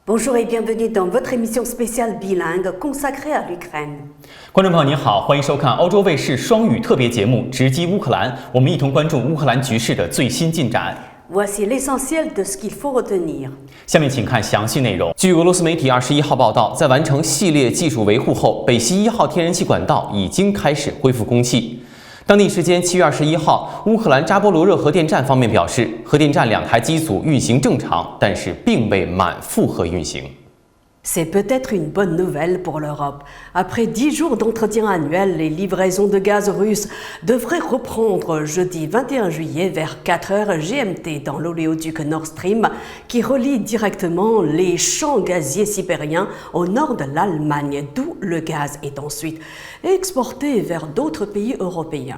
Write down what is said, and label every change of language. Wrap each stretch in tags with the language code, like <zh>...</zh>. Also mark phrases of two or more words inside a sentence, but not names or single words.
<fr>Bonjour et bienvenue dans votre émission spéciale bilingue consacrée à l'Ukraine.</fr> <zh>观众朋友您好，欢迎收看欧洲卫视双语特别节目《直击乌克兰》，我们一同关注乌克兰局势的最新进展。</zh> <fr>Voici l'essentiel de ce qu'il faut retenir.</fr> <zh>下面请看详细内容。据俄罗斯媒体21号报道，在完成系列技术维护后，北溪1号天然气管道已经开始恢复供气。当地时间7月21号，乌克兰扎波罗热核电站方面表示，核电站2台机组运行正常，但是并未满负荷运行。</zh> <fr>C'est peut-être une bonne nouvelle pour l'Europe. Après 10 jours d'entretien annuel, les livraisons de gaz russe devraient reprendre jeudi 21 juillet vers 4 heures GMT dans l'oléoduc Nord Stream qui relie directement les champs gaziers sibériens au nord de l'Allemagne, d'où le gaz est ensuite exporté vers d'autres pays européens.</fr>